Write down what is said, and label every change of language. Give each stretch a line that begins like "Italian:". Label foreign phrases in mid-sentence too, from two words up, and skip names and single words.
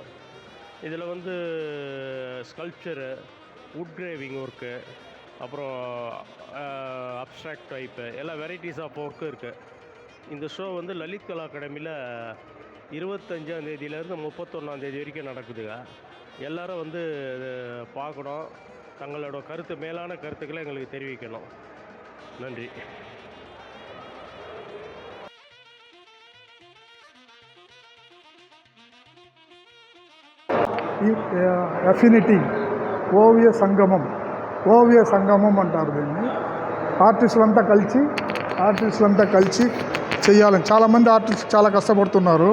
Tamil: இதில் வந்து ஸ்கல்ப்சரு,
English: wood carving work,
Tamil: அப்புறம்
English: abstract type
Tamil: எல்லா
English: varieties of work
Tamil: இருக்குது. இந்த ஷோ வந்து லலித் கலா அகாடமியில் 25ஆம் தேதியிலேருந்து 31ஆம் தேதி வரைக்கும் நடக்குதுங்க. எல்லோரும் வந்து பார்க்கணும், தங்களோட மேலான கருத்துக்களை எங்களுக்கு தெரிவிக்கணும். நன்றி.
Telugu: అఫినిటీ ఓవియ సంగమం అంటారు దీన్ని. ఆర్టిస్టులంతా కలిసి చేయాలని చాలామంది ఆర్టిస్ట్ చాలా కష్టపడుతున్నారు.